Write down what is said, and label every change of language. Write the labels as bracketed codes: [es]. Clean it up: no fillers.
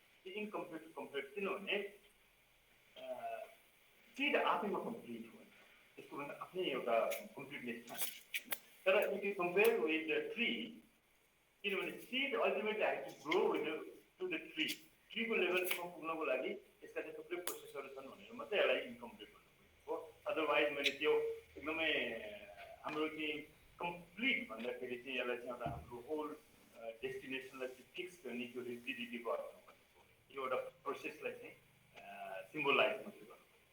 [ne] त्यो incomplete complete किनभने seed आफैमा कम्प्लिट हो त्यसको भन्दा आफ्नै एउटा कम्प्लिटनेस छ। तर [en] if you compare with the tree [ne] किनभने [en] Seed ultimately has to grow with to the tree. [ne] ट्रीको लेभलसम्म पुग्नको लागि यसका चाहिँ थुप्रै प्रोसेसहरू छन् भनेर मात्रै यसलाई इन्कम्प्लिट भन्नु हो। अदरवाइज मैले त्यो एकदमै हाम्रो चाहिँ कम्प्लिट भन्दाखेरि चाहिँ यसलाई चाहिँ एउटा हाम्रो होल डेस्टिनेसनलाई चाहिँ फिक्स गर्ने त्यो रिजिडिटीको अर्थमा भनेको यो एउटा प्रोसेसलाई चाहिँ सिम्बोलाइज मात्रै गर्नु।